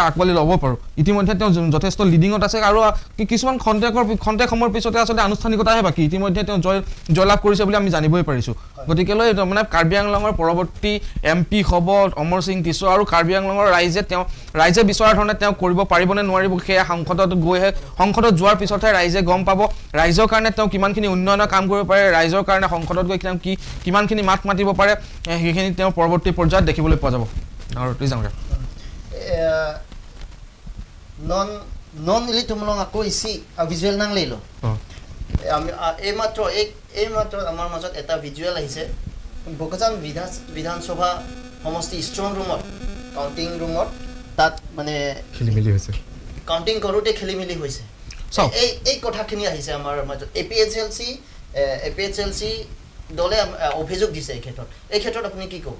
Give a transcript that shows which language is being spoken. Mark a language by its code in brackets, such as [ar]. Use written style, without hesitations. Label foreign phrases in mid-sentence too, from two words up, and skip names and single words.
[as] আকোৱালি ল'ব পাৰোঁ ইতিমধ্যে তেওঁ যথেষ্ট লিডিঙত আছে আৰু কিছুমান খন্তেক সময়ৰ পিছতে আচলতে আনুষ্ঠানিকতাহে বাকী ইতিমধ্যে তেওঁ জয়লাভ কৰিছে বুলি আমি জানিবই পাৰিছোঁ গতিকে লৈ মানে কাৰ্বি আংলঙৰ পৰৱৰ্তী এমপি হ'ব অমৰ সিং টিছো আৰু কাৰ্বি আংলঙৰ ৰাইজে বিচৰা ধৰণে তেওঁ কৰিব পাৰিবনে নোৱাৰিব সেয়া সংসদত যোৱাৰ পিছতহে ৰাইজে গম পাব ৰাইজৰ কাৰণে তেওঁ কিমানখিনি উন্নয়নৰ কাম কৰিব পাৰে ৰাইজৰ কাৰণে সংসদত গৈ তেওঁ কিমানখিনি মাত মাতিব পাৰে সেইখিনি তেওঁ পৰৱৰ্তী পৰ্যায়ত দেখিবলৈ পোৱা যাব আৰু [mjw] non ili tumulong ako isi visual nang lelo [as] আমি এইমাত্ৰ আমাৰ মাজত এটা ভিজুৱেল আহিছে বকজান বিধানসভা সমষ্টি ষ্ট্ৰং ৰুমত কাউণ্টিং ৰুমত তাত মানে খেলিমেলি হৈছে কাউণ্টিং কৰোঁতে খেলিমেলি হৈছে এই কথাখিনি আহিছে আমাৰ মাজত APHLC দলে অভিযোগ দিছে এই ক্ষেত্ৰত আপুনি কি ক'ব